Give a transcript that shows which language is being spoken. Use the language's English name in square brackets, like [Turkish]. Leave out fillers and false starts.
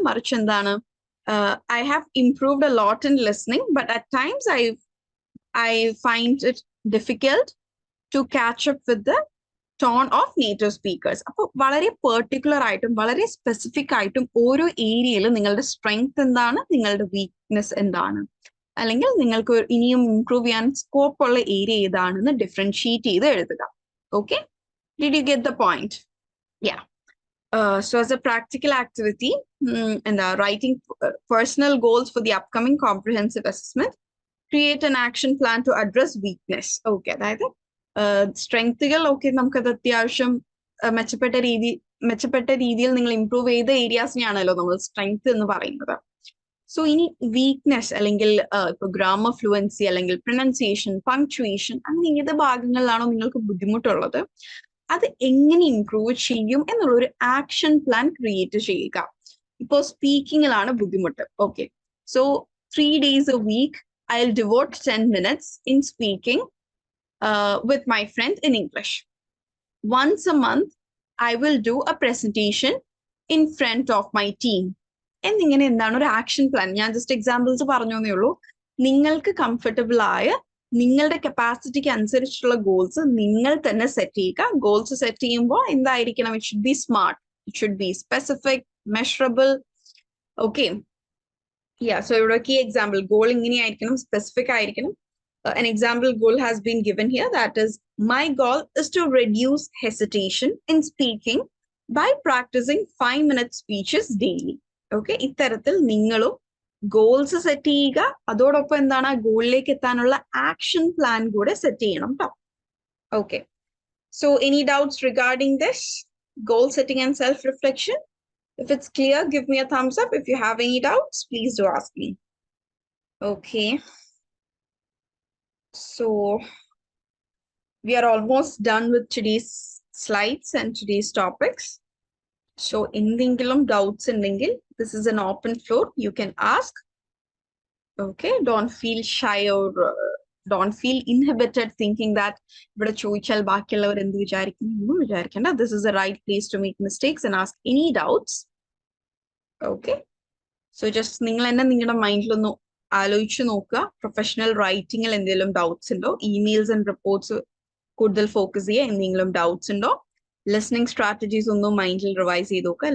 [Malayalam] മറിച്ച് എന്താണ്, [English] I have improved a lot in listening but at times I find it difficult to catch up with the tone of native speakers. [Malayalam] അപ്പോൾ വളരെ particular ആയിട്ടും വളരെ specific ആയിട്ടും ഓരോ ഏരിയയിൽ നിങ്ങളുടെ സ്ട്രെങ്ത് എന്താണ്, നിങ്ങളുടെ വീക്ക്നെസ് എന്താണ്, അല്ലെങ്കിൽ നിങ്ങൾക്ക് ഇനിയും ഇംപ്രൂവ് ചെയ്യാൻ സ്കോപ്പ് ഉള്ള ഏരിയ ഏതാണെന്ന് ഡിഫറൻഷിയേറ്റ് ചെയ്ത് എഴുതുക. [English] Okay, did you get the point? Yeah. So as a practical activity, and writing personal goals for the upcoming comprehensive assessment, create an action plan to address weakness. [Malayalam] Okay, അതായത് സ്ട്രെങ്ത്തുകൾ okay, നമുക്കത് അത്യാവശ്യം മെച്ചപ്പെട്ട രീതിയിൽ നിങ്ങൾ improve ചെയ്ത ഏരിയാസിനെയാണല്ലോ നമ്മൾ strength എന്ന് പറയുന്നത്. സോ ഇനി വീക്ക്നെസ് അല്ലെങ്കിൽ ഇപ്പൊ ഗ്രാമർ ഫ്ലുവൻസി അല്ലെങ്കിൽ പ്രൊനൗൺസിയേഷൻ, പങ്ക്ച്വേഷൻ, അങ്ങനെ ഏത് ഭാഗങ്ങളിലാണോ നിങ്ങൾക്ക് ബുദ്ധിമുട്ടുള്ളത് അത് എങ്ങനെ ഇംപ്രൂവ് ചെയ്യും എന്നുള്ള ഒരു ആക്ഷൻ പ്ലാൻ ക്രിയേറ്റ് ചെയ്യുക. ഇപ്പോൾ സ്പീക്കിങ്ങിലാണ് ബുദ്ധിമുട്ട്. [English] Okay, so 3 days a week I'll devote 10 minutes in speaking with my friend in English. Once a month I will do a presentation in front of my team. [Malayalam] എന്നിങ്ങനെ എന്താണ് ഒരു action plan. ഞാൻ just examples പറഞ്ഞേ ഉള്ളൂ. നിങ്ങൾക്ക് comfortable ആയ നിങ്ങളുടെ കപ്പാസിറ്റിക്ക് അനുസരിച്ചുള്ള ഗോൾസ് നിങ്ങൾ തന്നെ സെറ്റ് ചെയ്യുക. ഗോൾസ് സെറ്റ് ചെയ്യുമ്പോൾ എന്തായിരിക്കണം? [English] It should be smart, it should be specific, measurable. [Malayalam] Okay, so ഇവിടെ കീ എക്സാമ്പിൾ ഗോൾ ഇങ്ങനെയായിരിക്കണം, സ്പെസിഫിക് ആയിരിക്കണം. [English] An example goal has been given here, that is, my goal is to reduce hesitation in speaking by practicing 5-minute speeches daily. [Malayalam] Okay, ഇത്തരത്തിൽ നിങ്ങളും goals set ചെയ്യുക, അതോടൊപ്പം എന്താണ് ആ ഗോളിലേക്ക് എത്താനുള്ള action plan കൂടെ set ചെയ്യണം കേട്ടോ. [English] Okay, so any doubts regarding this goal setting and self reflection? If it's clear, give me a thumbs up. If you have any doubts, please do ask me. Okay, so we are almost done with today's slides and today's topics. So [Malayalam] എന്തെങ്കിലും doubts ഉണ്ടെങ്കിൽ [English] this is an open floor, you can ask. Okay, don't feel shy or don't feel inhibited thinking that [Malayalam] ഇവിടെ ചോദിച്ചാൽ ബാക്കിയുള്ളവർ എന്ത് വിചാരിക്കണ്ട. [English] This is the right place to make mistakes and ask any doubts. [Malayalam] Okay, so just നിങ്ങൾ തന്നെ നിങ്ങളുടെ മൈൻഡിലൊന്ന് ആലോചിച്ച് നോക്കുക. പ്രൊഫഷണൽ റൈറ്റിംഗിൽ എന്തെങ്കിലും ഡൗട്ട്സ് ഉണ്ടോ? ഇമെയിൽസ് ആൻഡ് റിപ്പോർട്ട്സ് കൂടുതൽ ഫോക്കസ് ചെയ്യുക. എന്തെങ്കിലും ഡൗട്ട്സ് ഉണ്ടോ? ലിസണിങ് സ്ട്രാറ്റജീസ് ഒന്നും മൈൻഡിൽ റിവൈസ് ചെയ്ത് നോക്കുക.